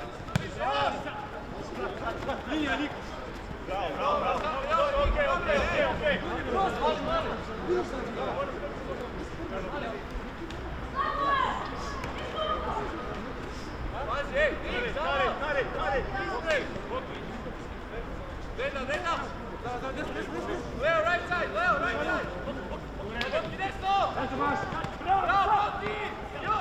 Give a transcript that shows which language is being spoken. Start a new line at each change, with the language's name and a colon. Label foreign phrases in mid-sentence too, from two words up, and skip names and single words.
Croatian: Linija, Niko! Bravo! Okej! Pazi, ej, Nik, Kare! Deda!
English: Leo, right side!
Croatian: Potki desno! Bravo, potki! Još!